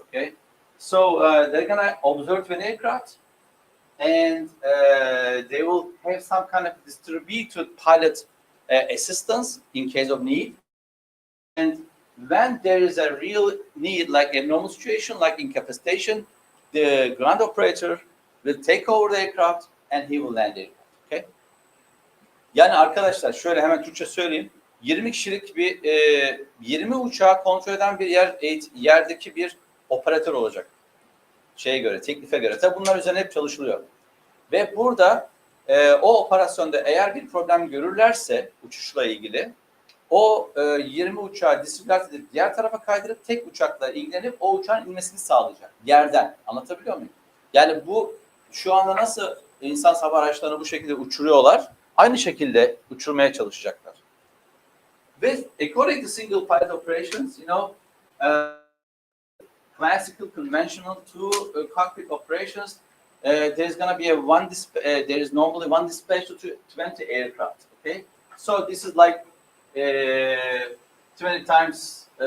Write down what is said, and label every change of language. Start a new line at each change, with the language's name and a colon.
English: Okay, so they're gonna observe an aircraft, and they will have some kind of distributed pilot assistance in case of need. And when there is a real need, like a normal situation, like incapacitation, the ground operator will take over the aircraft and he will land it. Okay?
Turkish: Yani arkadaşlar şöyle hemen Türkçe söyleyeyim. 20 kişilik bir 20 uçağı kontrol eden bir yerdeki bir operatör olacak. Şeye göre, teklife göre. Tabii bunlar üzerine hep çalışılıyor. Ve burada o operasyonda eğer bir problem görürlerse uçuşla ilgili o 20 uçağı disipline edip diğer tarafa kaydırıp tek uçakla ilgilenip o uçağın inmesini sağlayacak. Yerden. Anlatabiliyor muyum? Yani bu şu anda nasıl insan hava araçlarını bu şekilde uçuruyorlar, aynı şekilde uçurmaya çalışacaklar.
English: Ve according to single pilot operations, classical, conventional two cockpit operations, there's going to be there is normally one dispatch to 20 aircraft. Okay, so this is like 20 times.